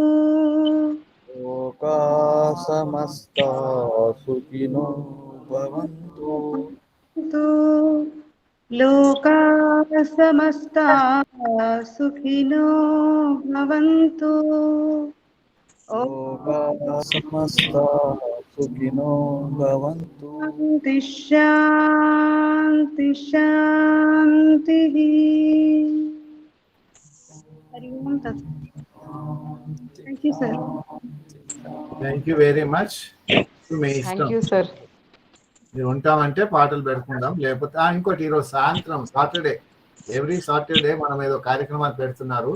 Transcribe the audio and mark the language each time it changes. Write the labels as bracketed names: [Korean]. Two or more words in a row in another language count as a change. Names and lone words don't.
[Sanskrit] లోకా సమస్తా సుఖినో భవంతు. లోకా సమస్తా సుఖినో భవంతు. లోకా సమస్తా సుఖినో భవంతు. శాంతి శాంతి. [English] Thank you sir. Thank you very much. [Telugu] మీ ఇష్టం, మీరు ఉంటామంటే పాటలు పెట్టుకుందాం, లేకపోతే ఇంకోటి ఈరోజు సాయంత్రం [English] Saturday, every Saturday [Telugu] మనం ఏదో కార్యక్రమాలు పెడుతున్నారు.